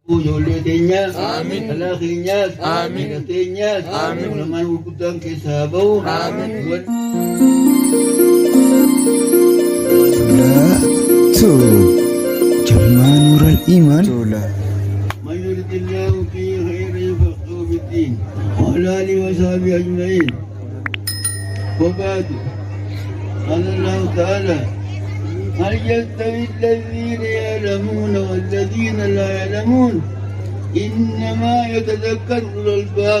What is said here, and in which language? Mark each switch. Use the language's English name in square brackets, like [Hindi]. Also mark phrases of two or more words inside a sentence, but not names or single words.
[Oromo] Ijoollee teenyaas, dhalaa keenyaas, miidha teenyaas, ulamaan gurguddaan keessaa bahu. [Arabic] جمال نور الإيمان من يرد الله فيه خيرا يفقهه في الدين وعلى آله وصحبه أجمعين. وبعد قال الله تعالى: هل يستوي الذين يعلمون والذين لا يعلمون إنما يتذكر أولو الألباب.